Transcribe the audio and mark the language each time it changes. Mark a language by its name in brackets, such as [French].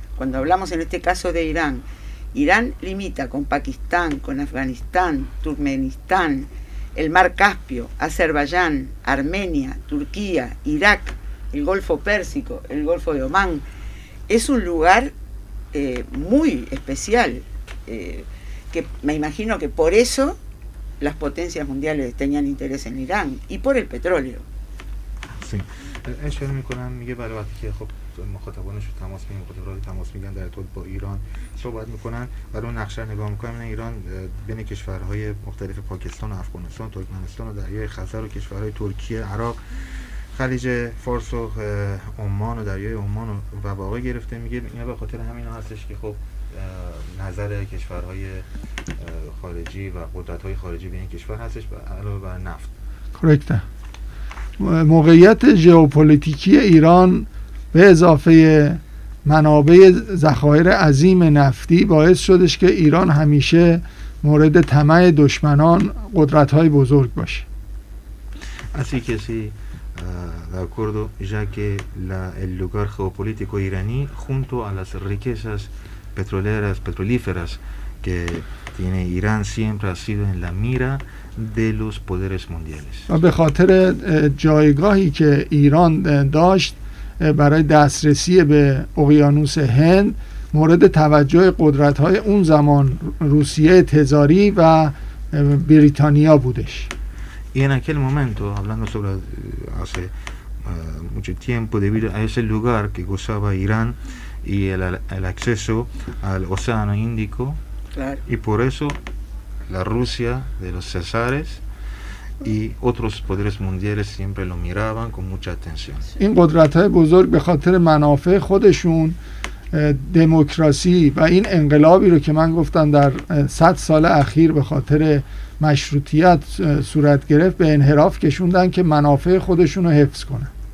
[Spanish] Cuando hablamos en este caso de Irán, Irán limita con Pakistán, con Afganistán, Turkmenistán, el Mar Caspio, Azerbaiyán, Armenia, Turquía, Irak, el Golfo Pérsico, el Golfo de Omán. Es un lugar muy especial, que me imagino que por eso las potencias mundiales tenían interés en Irán y por el petróleo. Sí. [Persian] اشاره میکنم میگه برای وقتی که خب مخاطبانش رو تماس میگیرن، مخاطبان تماس میگیرن در ارتباط با ایران صحبت میکنن، برای اون نقشه نگاه میکنن، ایران بین کشورهای مختلف پاکستان و افغانستان و ترکمنستان و دریای خزر و کشورهای ترکیه، عراق، خلیج فارس و عمان و دریای عمان و واقع گرفته، میگه اینا به خاطر همین هستش که خب نظر کشورهای خارجی و قدرت‌های خارجی به این کشور هستش علاوه بر نفت. [Spanish] کرکته. [Persian] موقعیت ژئوپلیتیکی ایران به اضافه منابع ذخایر عظیم نفتی باعث شدش که ایران همیشه مورد طمع دشمنان قدرت‌های بزرگ باشه. [Spanish] Así que sí, de acuerdo, ya que el lugar geopolítico iraní junto a las riquezas petroleras, petrolíferas que tiene Irán siempre ha sido en la mira de los poderes mundiales. [Persian] به خاطر جایگاهی که ایران داشت برای دسترسی به اقیانوس هند مورد توجه قدرت‌های اون زمان روسیه تزاری و بریتانیا بودش. [Spanish] En aquel momento, hablando sobre hace mucho tiempo, debido a ese lugar que gozaba Irán y el acceso al océano Índico. Claro. Y por eso la Rusia de los Césares y otros poderes mundiales siempre lo miraban con mucha atención. [Persian] این قدرت‌های بزرگ به خاطر منافع خودشون دموکراسی و این انقلابی رو که من گفتم در 100 سال اخیر به خاطر مشروطیت صورت گرفت به انحراف کشوندن که منافع خودشون رو حفظ کنن.